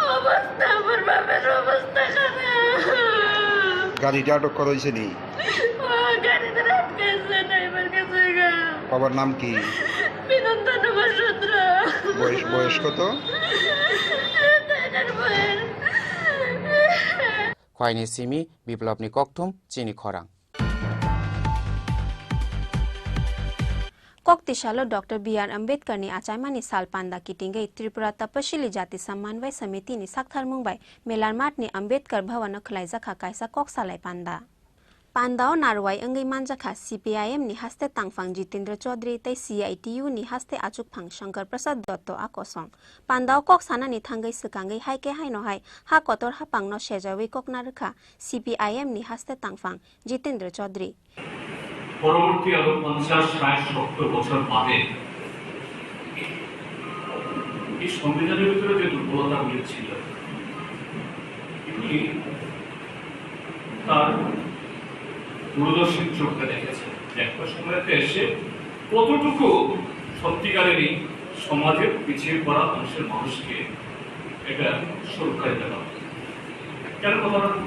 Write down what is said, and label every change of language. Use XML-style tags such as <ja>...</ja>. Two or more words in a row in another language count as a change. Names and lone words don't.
<bn>গাড়িটা আটক করা হয়েছে নি বাবার নাম কি বয়স কত</bn> <trp>Khwaini Simi Biplopni Kokthum Chini Khorang Kokti Shalo Dr. B.R. Ambedkar ni Achaimani Salpanda Kitingai Tripura Tapashili Jati Sammanvay Samiti ni Sakthar Mumbai Melarmat ni Ambedkar Bhavan Khlaijaka Kaisa Koksalai Panda Pandao Narwai Angai Manjaka CPIM ni haste Tangfang Jitendra Chaudhary tai CITU ni haste Achuk Phang Shankar Prasad Dotto Akosong Pandao Koksana ni Thangai Sukangai Haike Haino Hai Ha Kotor Ha Pangno Shejawi Koknarkha CPIM ni haste Tangfang Jitendra Chaudhary</trp> <bn>পরবর্তী আরো 50-60-70 বছর বাদে এই সংবিধানের ভিতরে যে দুর্বলতাগুলি ছিল এগুলি তার দূরদর্শী চোখে দেখেছে একটা সময়তে এসে কতটুকু সত্যিকারেরই সমাজের পিছিয়ে পড়া অংশের মানুষকে এটা সুরক্ষা দিতে পারে কেন কথাটা</bn>